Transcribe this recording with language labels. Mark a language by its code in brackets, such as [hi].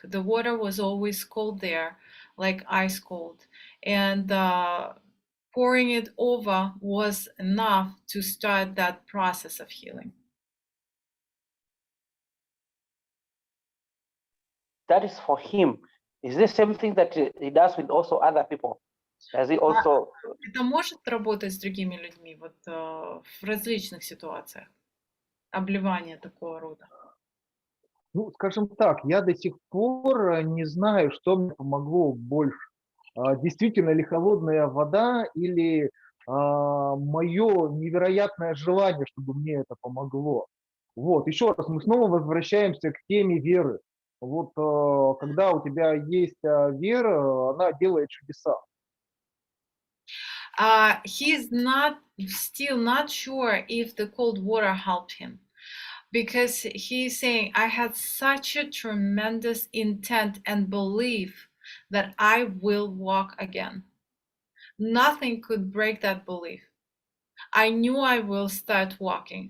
[en] The water was always cold there, like ice cold, and pouring it over was enough to start that process of healing. That is for him. Is this same thing that he does with also other people? Does he also? [ru] Это может работать с другими людьми вот в различных ситуациях? Обливание такого рода. Ну, скажем так, я до сих пор не знаю, что мне помогло больше. Действительно ли холодная вода или мое невероятное желание, чтобы мне это помогло. Вот, еще раз, мы снова возвращаемся к теме веры. Вот, когда у тебя есть вера, она делает чудеса. [en] He's still not sure if the cold water helped him, because he's saying, I had such a tremendous intent and belief that I will walk again. Nothing could break that belief. I knew I will start walking.